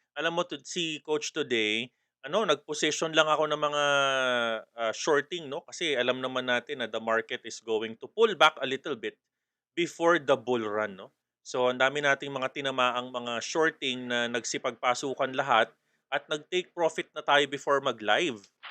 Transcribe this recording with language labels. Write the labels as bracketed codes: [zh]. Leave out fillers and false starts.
[tl] Alam mo si coach today, nag-position lang ako ng mga shorting, no? Kasi alam naman natin na [en] the market is going to pull back a little bit before the bull run, no? [tl] So ang dami nating mga tinamaang mga shorting na nagsipagpasukan lahat at nag-take profit na tayo before mag-live.